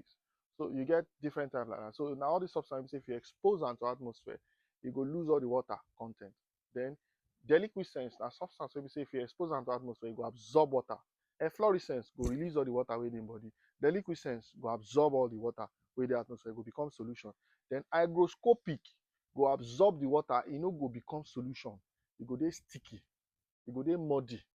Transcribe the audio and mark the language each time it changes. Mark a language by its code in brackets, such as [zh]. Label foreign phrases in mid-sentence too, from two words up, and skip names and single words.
[pcm] So you get different types like that. So now all these substances, if you expose them to atmosphere, you go lose all the water content. Then deliquescence, na substance wey be say if you expose them to atmosphere, you go absorb water. Efflorescence go release all the water within body. Deliquescence go absorb all the water with the atmosphere, go become solution. Then hygroscopic go absorb the water, e no go become solution. E go dey sticky, e go dey muddy.